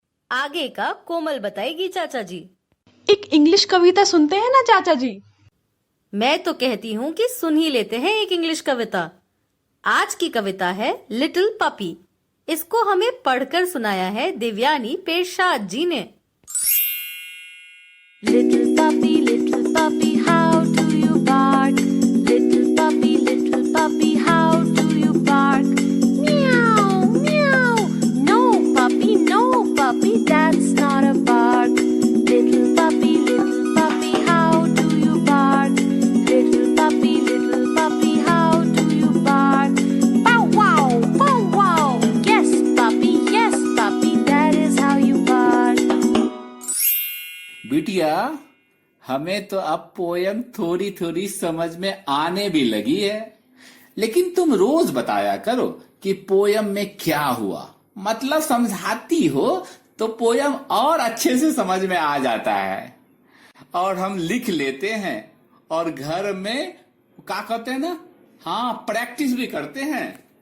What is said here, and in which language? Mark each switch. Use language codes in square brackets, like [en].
[hi] आगे का कोमल बताएगी चाचा जी। एक इंग्लिश कविता सुनते हैं ना चाचा जी? मैं तो कहती हूँ कि सुन ही लेते हैं एक इंग्लिश कविता। आज की कविता है लिटिल पपी। इसको हमें पढ़कर सुनाया है दिव्यानी पेरशाद जी ने। [en] Little puppy, how do you bark? Little puppy, how do you bark? Meow, meow. No puppy, that's not a bark. Little puppy, how do you bark? Little puppy, how do you bark? Bow wow. Yes puppy, that is how you bark. [hi] बिटिया, हमें तो अब poem थोड़ी थोड़ी समझ में आने भी लगी है। लेकिन तुम रोज बताया करो कि पोयम में क्या हुआ, मतलब समझाती हो तो पोयम और अच्छे से समझ में आ जाता है और हम लिख लेते हैं और घर में क्या कहते हैं ना, हाँ, प्रैक्टिस भी करते हैं।